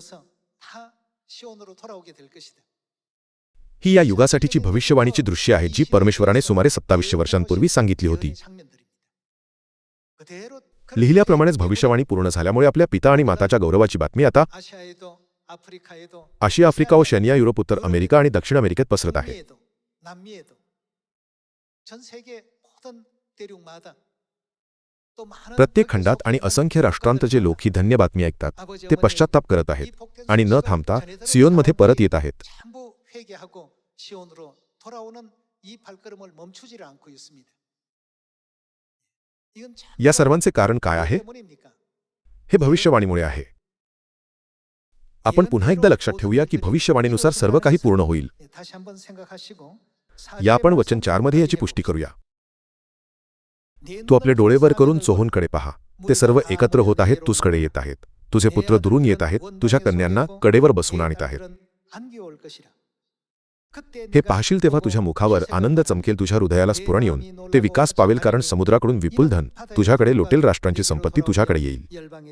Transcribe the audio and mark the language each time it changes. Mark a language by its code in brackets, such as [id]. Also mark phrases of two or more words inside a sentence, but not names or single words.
[mr] ही या युगासाठीची भविष्यवाणीची दृश्य आहे जी परमेश्वराने सुमारे 2700 वर्षांपूर्वी सांगितली होती. लिहिल्याप्रमाणेच भविष्यवाणी पूर्ण झाल्यामुळे आपल्या पिता आणि माताच्या गौरवाची बातमी आता आशिया, आफ्रिका, ओशनिया, युरोप, उत्तर अमेरिका आणि दक्षिण अमेरिकेत पसरत आहे. [ko] 대륙마다 또 많은 [mr] प्रत्येक खंडात आणि असंख्य राष्ट्रांत जे लोक ही धन्य बातमी ऐकतात ते पश्चाताप करत आहेत आणि न थांबता सियोनमध्ये परत येत आहेत. [ko] 전부 회개하고 시온으로 돌아오는 이 발걸음을 멈추지를 않고 있습니다. 이건 참 [mr] या सर्वांचे कारण काय आहे? [ko] 때문입니까? [mr] हे भविष्यवाणीमुळे आहे. आपण पुन्हा एकदा लक्षात ठेवूया की भविष्यवाणीनुसार सर्व काही पूर्ण होईल. [ko] 다시 한번 생각하시고 [mr] या आपण वचन 4 मध्ये याची पुष्टी करूया. तू आपले डोळे वर करून चोहूनकडे पहा. ते सर्व एकत्र होत आहेत, तुझकडे येत आहेत. तुझे पुत्र दुरून येत आहेत, तुझ्या कन्यांना कडेवर बसवून आणत आहेत. हे पाहशील तेव्हा तुझ्या मुखावर आनंद चमकेल, तुझ्या हृदयाला स्फुरण येऊन ते विकास पावेल, कारण समुद्राकडून विपुल धन तुझ्याकडे लोटेल, राष्ट्रांची संपत्ती तुझ्याकडे येईल.